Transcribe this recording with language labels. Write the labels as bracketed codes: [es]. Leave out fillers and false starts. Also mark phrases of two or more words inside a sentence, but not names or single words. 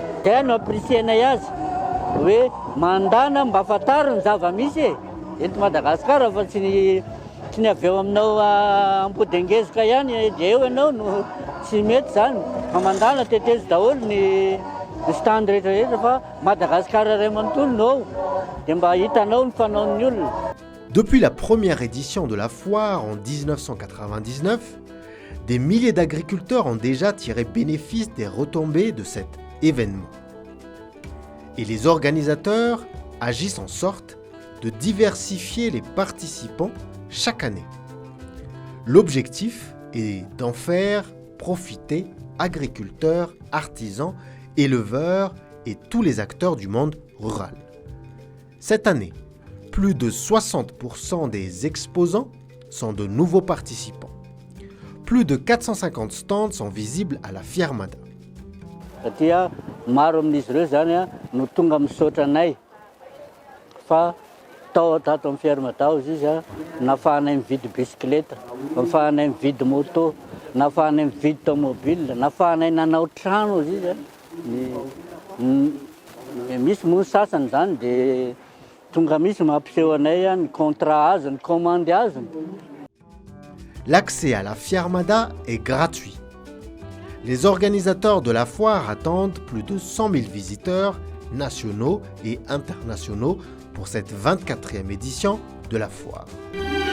[mg] Zay no aprisianay azy hoe mandana mba afataro ny zava-misy eto Madagasikara fa tsy ny avy eo aminao ampodengezika ihany dia eo ianao no tsy mety zany fa mandana teteza daholo ny stand rehetra fa Madagasikara ray manontolo no dia mba hitanao ny fanaon'ny olona. [fr] Depuis la première édition de la foire en 1999, des milliers d'agriculteurs ont déjà tiré bénéfice des retombées de cet événement. Et les organisateurs agissent en sorte de diversifier les participants chaque année. L'objectif est d'en faire profiter agriculteurs, artisans, éleveurs et tous les acteurs du monde rural. Cette année, plus de 60% des exposants sont de nouveaux participants. Plus de 450 stands sont visibles à la Fiarmada. [mg] Satria maro amin'izy ireo zany no tonga misaotra anay fa tao tato amin'ny Fiarmada izy nafahanay mividy bisikileta, nafahanay mividy moto, nafahanay mividy tomobile, nafahanay nanao trano izy misy moa sasany zany dia tonga misy mampiseho anay ny contrat azy, ny commande azy. [fr] L'accès à la Fiarmada est gratuit. Les organisateurs de la foire attendent plus de 100 000 visiteurs nationaux et internationaux pour cette 24e édition de la foire.